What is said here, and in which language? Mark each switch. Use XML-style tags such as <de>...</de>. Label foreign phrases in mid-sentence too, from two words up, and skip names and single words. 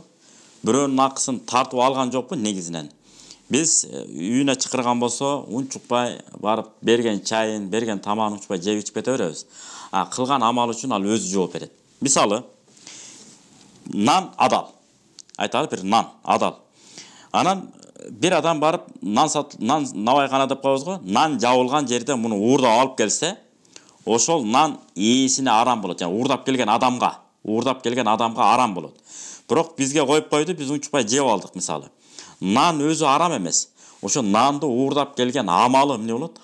<ky>Бирөөнүн акысын тартып алган жокпу негизинен. Биз үйүнө чакырган болсо, унчукпай барып берген чайын, берген тамагын унчукпай жеп ичип кете беребиз. Кылган амал үчүн ал өзү жооп берет. Мисалы, нан адал. Айталы бир нан адал. Анан бир адам барып нан навайкана деп коебуз го. Нан жабылган жерде муну уурдап алып келсе, ошол нан ээсине арам болот. Жана уурдап келген адамга арам болот. Бирок бизге коюп койду, биз унчукпай жеп алдык мисалы. Нан өзү арам эмес. Ошо нанды уурдап келген амалы эмне болот?</ky>